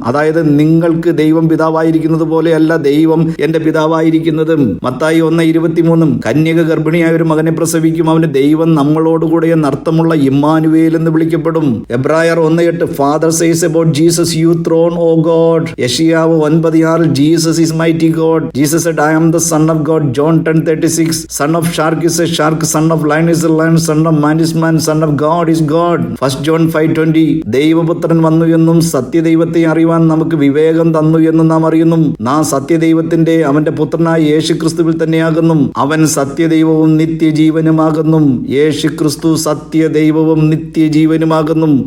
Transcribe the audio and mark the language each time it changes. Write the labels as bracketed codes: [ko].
[ml] അതായത് നിങ്ങൾക്ക് ദൈവം പിതാവായിരിക്കുന്നത് പോലെയല്ല ദൈവം എന്റെ പിതാവായിരിക്കുന്നതും. മത്തായി 1:23 കന്യക ഗർഭിണിയായ ഒരു മകനെ പ്രസവിക്കും, അവന് ദൈവം നമ്മളോടുകൂടെ എന്നർത്ഥമുള്ള ഇമ്മാനുവേൽ എന്ന് വിളിക്കപ്പെടും. [en] എബ്രായർ 1:8 father says about Jesus, you throne O God. യെശയ്യാവ് 9:6 Jesus is mighty God. Jesus said, I am the son of God. John 10:36 son of shark is a shark, son of lion is a lion, son of man is man, son of God is God. [ml] 1 John 5:20 ദൈവപുത്രൻ വന്നു എന്നും സത്യദൈവത്തെ അറിയുവാൻ നമുക്ക് വിവേകം തന്നു എന്നും നാം അറിയുന്നു. നാം സത്യദൈവത്തിന്റെ അവന്റെ പുത്രനായ യേശു ക്രിസ്തുവിൽ തന്നെയാകുന്നു. അവൻ സത്യദൈവവും നിത്യജീവനുമാകുന്നു. യേശു ക്രിസ്തു സത്യദൈവവും നിത്യജീവനുമാകുന്നു.